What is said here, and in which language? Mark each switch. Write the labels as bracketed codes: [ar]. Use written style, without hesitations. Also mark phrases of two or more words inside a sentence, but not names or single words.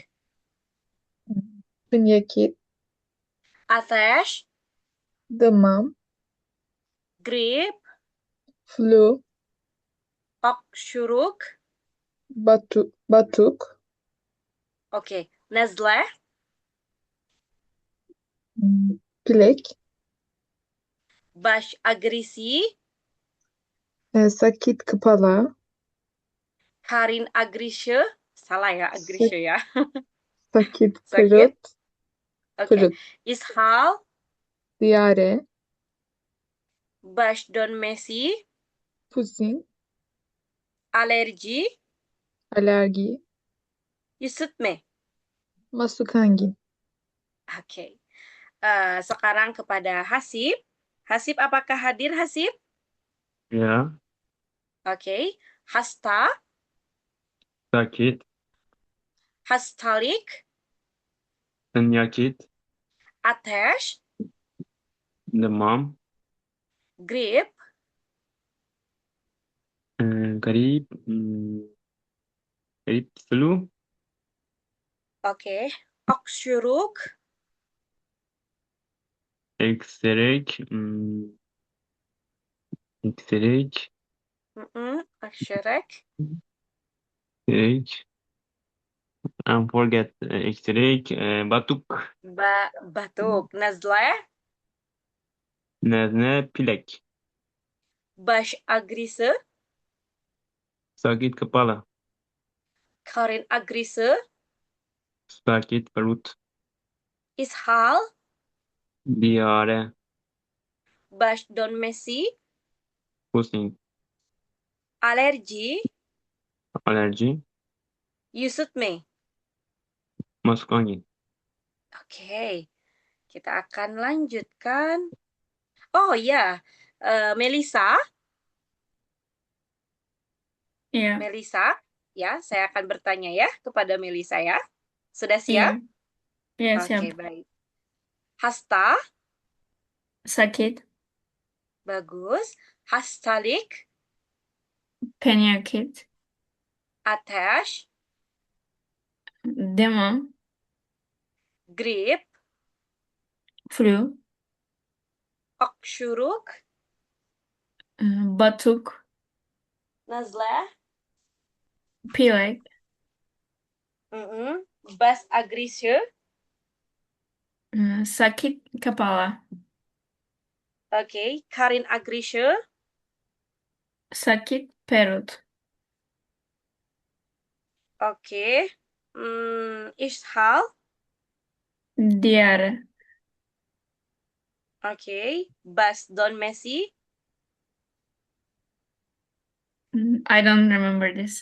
[id] Penyakit. [tr] ateş, [id] Demam. [tr] grip, [id] Flu. [tr] öksürük, [id] Batuk. oke, [tr] nezle, [id] Pilek. [tr] baş ağrısı, [id] Sakit kepala. [tr] karın ağrısı, [id] salah ya [tr] ağrısı ya. [id] Sakit Sakit. perut. Oke, Perut. [tr] ishal, [id] Diare. [tr] baş dönmesi, [id] Pusing. [tr] alerji, [id] Alergi. [tr] üşütme. [id] Masuk angin. Oke. Sekarang kepada Hasib. Hasib, apakah hadir Hasib? Ya. [tr] Oke. Hasta, [id] Sakit. [tr] hastalık, [id] Penyakit. [tr] ateş, [id] Demam. [tr] grip, [id] Grip. Grip. Flu. oke, [tr] öksürük, Ekserek. Ekserek. Ekserek. [en] Ekserek. I forget. [id] Ekserek. Batuk. Batuk. Nazle. Nezle. Pilek. [tr] Baş ağrısı. [id] Sakit kepala. [tr] Karın ağrısı. [id] Sakit perut. [tr] İshal. [id] Diare. [tr] Baş dönmesi. [id] Pusing. [tr] Alerji. Alerji. Üşütme. [id] Masuk angin. Oke, kita akan lanjutkan. Oh ya, Melisa, [en] Yeah. [id] ya, saya akan bertanya ya kepada Melisa ya. Sudah siap? [en] Yeah. Yes, [id] Oke, [en] yeah. [id] baik. Hasta, Sakit. bagus. [tr] Hastalık, [id] Penyakit. [tr] ateş, [id] Demo. [tr] grip, [id] Flu. [tr] öksürük, [id] Batuk. [tr] nazle, [id] Pilek. [tr] baş ağrısı, [id] Sakit kepala. oke, [tr] karın ağrısı, [id] Sakit perut. [tr] oke, ishal, [id] Diare. oke, [tr] baş dönmesi, [en] I don't remember this.